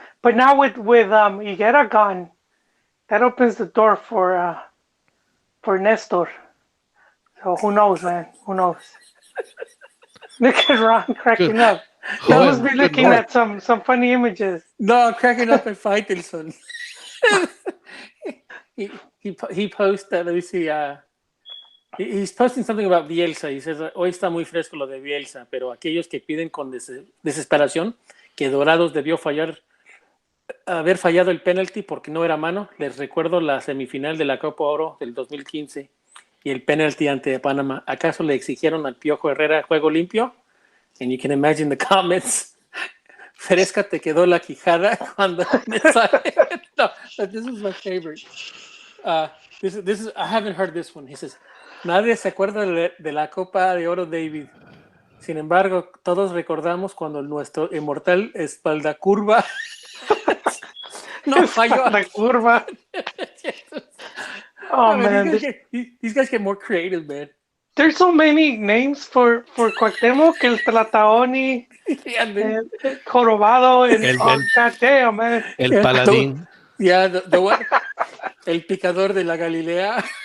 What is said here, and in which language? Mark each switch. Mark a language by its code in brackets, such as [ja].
[en] But now with Higuera gone, that opens the door for Nestor. So who knows, man? Who knows? Look at Ron cracking up. He must be looking at some funny images. No, I'm cracking up at Faitelson. he posted, let me see, he's posting something about Bielsa. He says, [es] hoy está muy fresco lo de Bielsa, pero aquellos que piden con desesperación que Dorados debió haber fallado el penalti porque no era mano. Les recuerdo la semifinal de la Copa Oro del 2015 y el penalti ante Panamá. ¿Acaso le exigieron al Piojo Herrera juego limpio? And you can imagine the comments. Fresca te quedó la quijada cuando me sale. [en] No, this is my favorite. This is I haven't heard this one. He says, [es] nadie se acuerda de la Copa de Oro, David. Sin embargo, todos recordamos cuando nuestro inmortal espalda curva no falló. La curva. [en] Oh, man. These guys get more creative, man. There's so many names for Cuauhtémoc, el Tlataoni, el Jorobado, goddamn, man. [es] El Paladín. [en] The one, [es] el picador de la Galilea.